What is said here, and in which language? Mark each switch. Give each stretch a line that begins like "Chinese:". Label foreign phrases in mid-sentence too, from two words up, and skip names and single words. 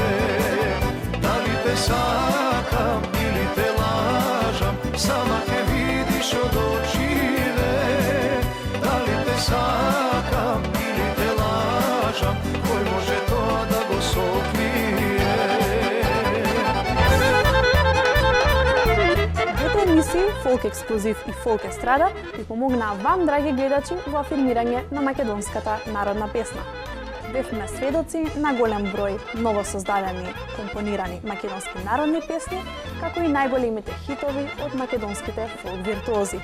Macedonian: Да ли те сакам или те лажам, сама те видиш од очиве. Да ли те сакам или те лажам, који може то да го сокрије. Емисии Фолк Ексклузив и Фолк Естрада ви помогнаа вам, драги гледачи, во афирмирање на македонската народна песна. Бевме сведоци на голем број ново создадени, компонирани македонски народни песни, како и најголемите хитови од македонските фолк виртуози.